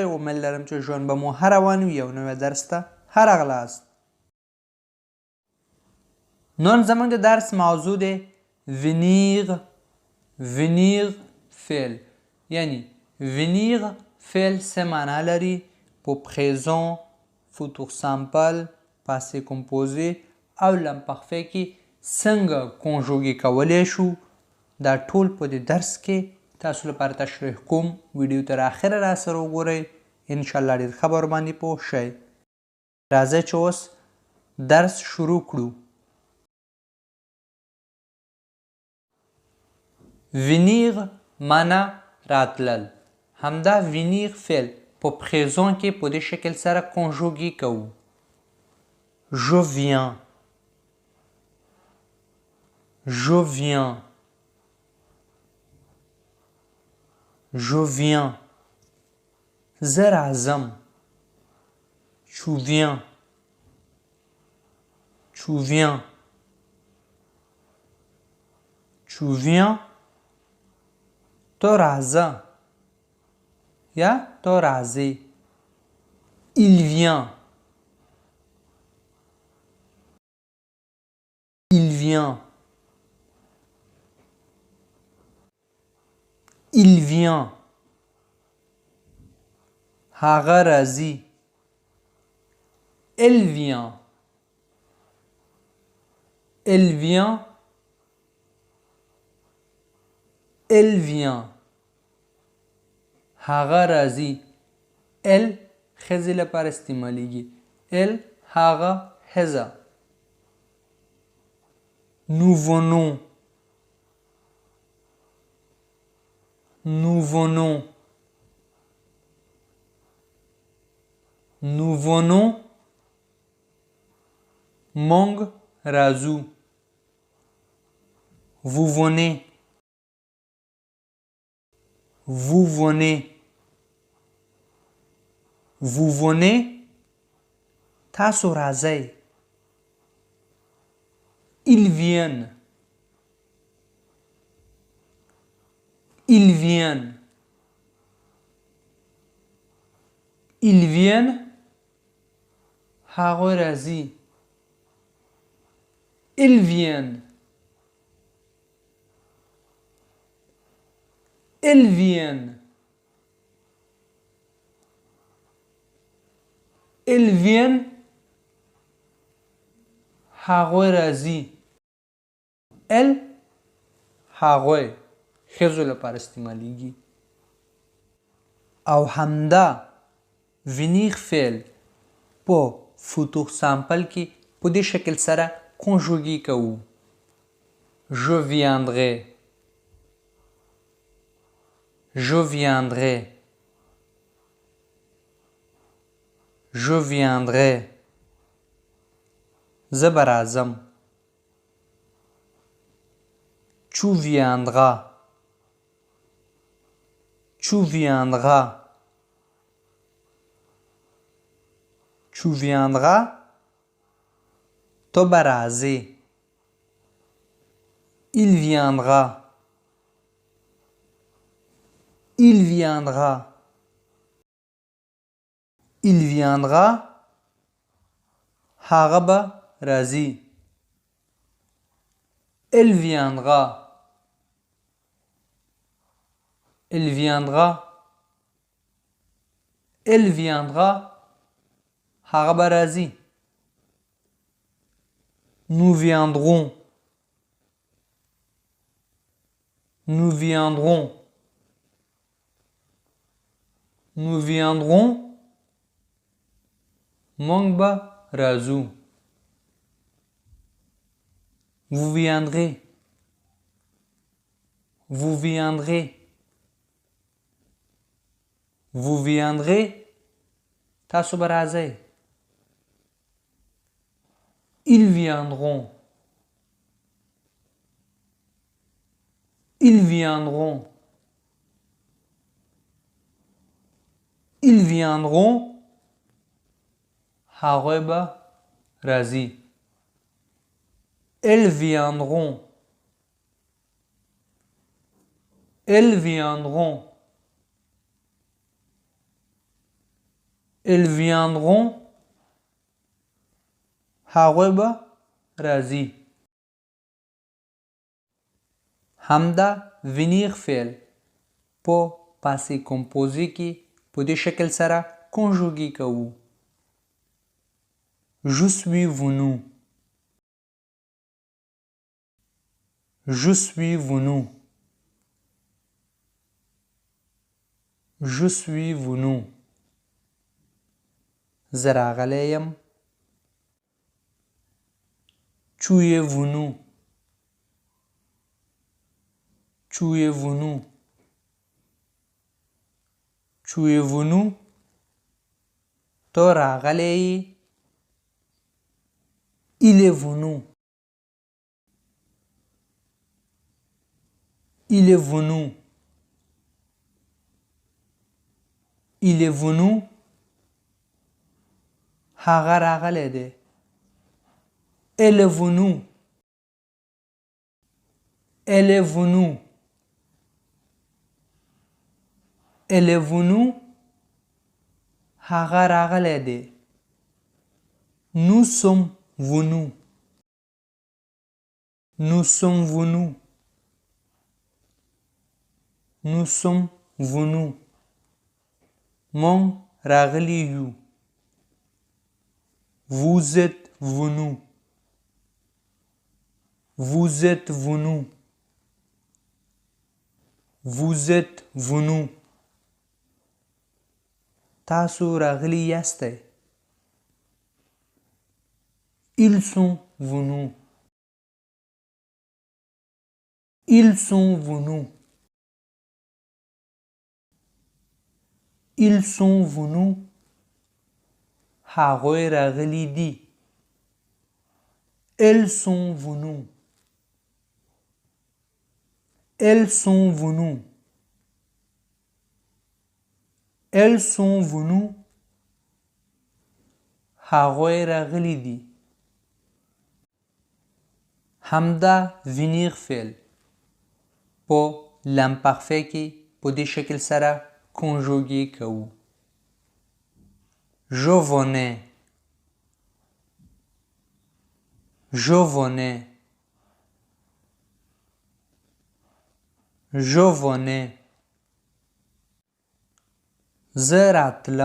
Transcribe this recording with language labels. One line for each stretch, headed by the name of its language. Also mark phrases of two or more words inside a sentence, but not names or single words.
Pashto: امید لرم چې ژوند به مو ښه روان وي. یو نوی درس ته ښه راغلاست. نن زموږ د درس موضوع دی venir فعل، یعنی venir فعل څه معنا لري په
French: présent، futur simple، passé composé
Pashto: او l'imparfait کې څنګه کنجوګي کولی شو. دا ټول په دې درس کې تاسو لپاره تشریح کوم. ویډیو تر اخره را سره وګورئ، انشاءالله ډېر ښه به ورباندې پوه شئ. راځئ چې اوس درس شروع کړو. venir معنا راتلل. همدا venir فعل په présent کې په دې شکل سره کنجوګي کوو.
French: je viens، je viens، je viens.
Pashto: زه راځم.
French: tu viens، tu viens، tu viens.
Pashto: تو راځه یا تو راځې.
French: il vient، il vient، il vient.
Pashto: هغه راځي.
French: elle vient، elle vient، elle vient.
Pashto: هغه راځي. elle ښځې لپاره استعمالیږي. elle هغه ښځه.
French: nous venons، nous venons، nous venons.
Pashto: موږ راځو.
French: vous venez، vous venez، vous venez.
Pashto: تاسو راځئ.
French: ils viennent، ils viennent، ils viennent.
Pashto: هغوی راځي.
French: ils viennent، ils viennent، ils viennent.
Pashto: هغوی راځي. elle هغوی ښځو لپاره استعمالیږي. او همدا venir فعل په
French: futur simple
Pashto: کې په دې شکل سره کنجوګي کوو.
French: je viendrai، je viendrai، je viendrai.
Pashto: زه به راځم.
French: tu viendras، tu viendras، tu viendras.
Pashto: تو به راځې.
French: il viendra، il viendra، il viendra.
Pashto: هغه به راځي.
French: elle viendra، elle viendra، elle viendra.
Pashto: هغه به راځي.
French: nous viendrons، nous viendrons، nous viendrons.
Pashto: موږ به راځو.
French: vous viendrez، vous viendrez، vous viendrez.
Pashto: تاسو به راځئ.
French: ils viendront، ils viendront، ils viendront.
Pashto: هغوی به راځي.
French: elles viendront، Elles viendront. Elles viendront.
Pashto: هغوی به راځي. همدا venir فعل په
French: passé composé
Pashto: کې په دې شکل سره conjugué کوو.
French: Je suis venu. Je suis venu. Je suis venu.
Pashto: زه راغلی یم.
French: Tu es venu. Tu es venu. Tu es venu.
Pashto: تو راغلی یې.
French: Il est venu. Il est venu. Il est venu.
Pashto: هغه راغلی دی.
French: Elle est venue. Elle est venue. Elle est venue.
Pashto: هغه راغلی دی.
French: Nous sommes venus. Nous sommes venus. Nous sommes venus.
Pashto: مونږ راغلي یو.
French: Vous êtes venus. Vous êtes venus. Vous êtes venus.
Pashto: تاسو راغلي یاستئ.
French: Ils sont venus. Ils sont venus. Ils sont venus.
Pashto: هغوی راغلي دي.
French: Elles sont venues. Elles sont venues. Elles sont venues.
Pashto: هغوی راغلي دي. همدا venir فعل په l'imparfait کې په دې شکل سره conjugué کوو.
French: Je venais. Je venais. Je venais.
Pashto: زه راتلم.